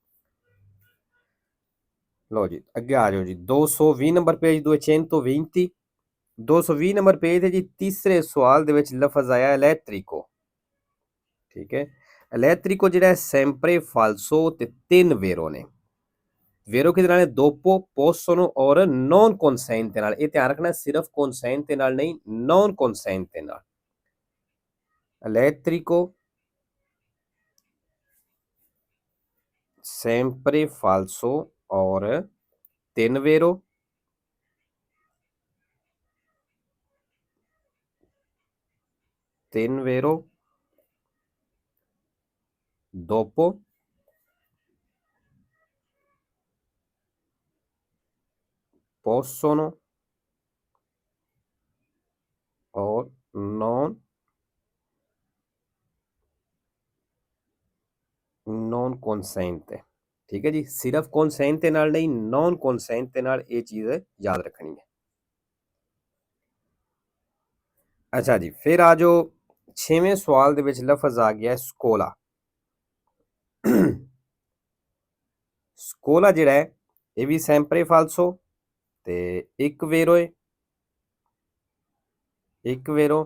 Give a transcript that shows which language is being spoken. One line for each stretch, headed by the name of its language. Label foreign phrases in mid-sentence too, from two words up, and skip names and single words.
Punjabi: ਲਓ ਜੀ ਅੱਗੇ ਆ ਜਾਓ ਜੀ 220 ਨੰਬਰ ਪੇਜ 220, 220 ਨੰਬਰ ਪੇਜ ਤੇ ਜੀ ਤੀਸਰੇ ਸਵਾਲ ਦੇ ਵਿੱਚ ਲਫ਼ਜ਼ ਆਇਆ ਇਲੈਕਟ੍ਰਿਕੋ, ਠੀਕ ਹੈ। ਇਲੈਕਟ੍ਰਿਕੋ ਜਿਹੜਾ
Italian: sempre falso
Punjabi: ਤੇ 3 vero ਨੇ। ਵੇਰੋ ਕਿਹਦੇ ਨਾਲ ਹੈ?
Italian: dopo, possono ਔਰ non consente ਨਾਲ।
Punjabi: ਇਹ ਧਿਆਨ ਰੱਖਣਾ ਸਿਰਫ consente ਨਾਲ ਨਹੀਂ,
Italian: non consente ਨਾਲ। elettrico sempre falso और 3 vero, 3 vero, dopo possono और non consente।
Punjabi: ਠੀਕ ਹੈ ਜੀ, ਸਿਰਫ਼ consente ਨਾਲ ਨਹੀਂ
Italian: non consente
Punjabi: ਨਾਲ ਇਹ ਚੀਜ਼ ਯਾਦ ਰੱਖਣੀ ਹੈ। ਅੱਛਾ ਜੀ, ਫਿਰ ਆ ਜਾਓ 6ਵੇਂ ਸਵਾਲ ਦੇ ਵਿੱਚ ਲਫ਼ਜ਼ ਆ ਗਿਆ ਸਕੋਲਾ। ਸਕੋਲਾ ਜਿਹੜਾ ਹੈ ਇਹ ਵੀ
Italian: sempre falso
Punjabi: ਤੇ ਇੱਕ ਵੇਰੋ ਹੈ, ਇੱਕ ਵੇਰੋ।